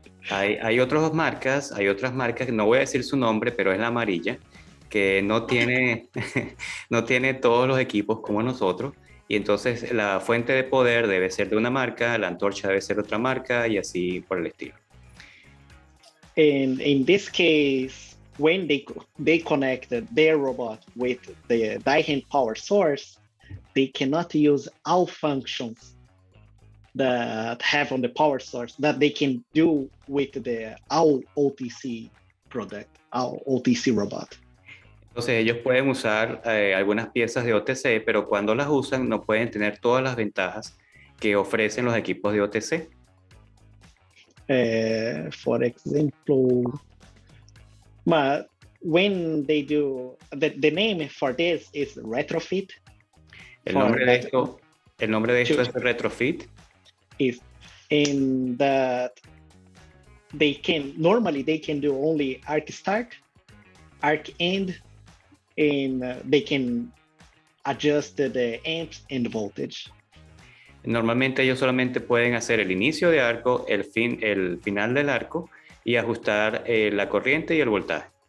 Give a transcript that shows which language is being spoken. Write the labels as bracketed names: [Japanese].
[Spanish] Hay otras marcas, no voy a decir su nombre, pero es la amarilla, que no tiene, no tiene todos los equipos como nosotros, y entonces la fuente de poder debe ser de una marca, la antorcha debe ser de otra marca, y así por el estilo. [English] And in this case, when they connect their robot with the DAIHEN power source, they cannot use all functions that have on the power source that they can do with the all OTC product, all OTC robot. [Spanish] Entonces ellos pueden usar algunas piezas de OTC, pero cuando las usan no pueden tener todas las ventajas que ofrecen los equipos de OTC. [English] For example, when they do, the name for this is retrofit. [Spanish] El nombre de esto es retrofit. [English] Is in that they can do only arc start, arc end, and they can adjust the amps and the voltage. [Spanish] Normalmente ellos solamente pueden hacer el inicio de arco, el final del arco y ajustar la corriente y el voltaje.